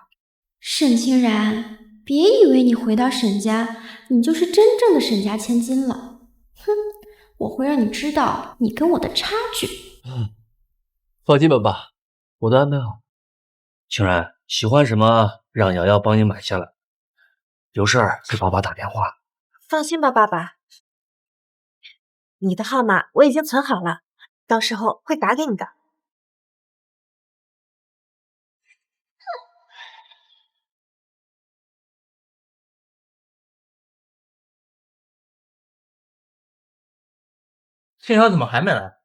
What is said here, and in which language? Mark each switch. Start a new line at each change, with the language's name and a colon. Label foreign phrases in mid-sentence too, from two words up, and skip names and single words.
Chinese: 沈清然，別以為你回到沈家，你就是真正的沈家千金了。哼，我會讓你知道你跟我的差距。放心吧，爸，我都安排好。清然，喜歡什麼讓瑤瑤幫你買下來，有事兒給爸爸打電話。放心吧，爸爸，你的號碼我已經存好了，到時候會打給你的。庆瑶怎麼還沒來？